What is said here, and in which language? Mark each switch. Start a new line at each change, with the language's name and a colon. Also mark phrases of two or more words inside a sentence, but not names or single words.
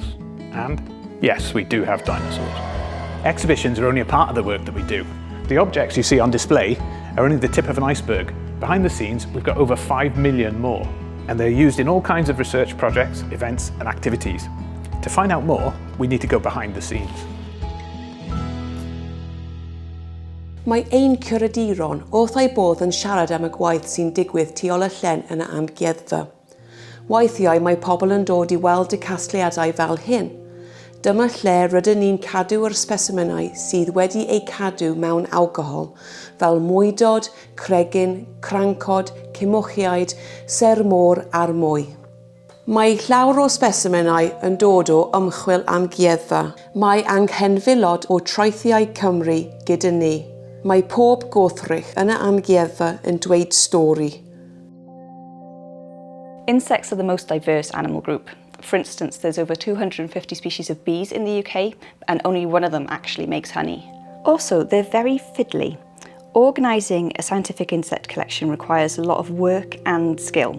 English: And yes, we do have dinosaurs. Exhibitions are only a part of the work that we do. The objects you see on display are only the tip of an iceberg. Behind the scenes, we've got over 5 million more, and they're used in all kinds of research projects, events and activities. To find out more, we need to go behind the scenes.
Welsh: Mae ein curaduron wrth ei bodd yn siarad am y gwaith sy'n digwydd tu ôl y llen yn y amgueddfa. Weithiau mae pobl yn dod i weld y casgliadau fel hyn. Dyma lle rydyn ni'n cadw yr specimenau sydd wedi eu cadw mewn alcohol, fel mwydod, cregyn, crancod, cymwchiaid, sermôr a'r mwy. Mae llawer o specimenau yn dod o ymchwil amgueddfa. Mae anghenfilod o traethiau Cymru gyda ni. Mae pob gwrthrych yn y amgueddfa yn dweud stori.
English: Insects are the most diverse animal group. For instance, there's over 250 species of bees in the UK, and only one of them actually makes honey. Also, they're very fiddly. Organising a scientific insect collection requires a lot of work and skill.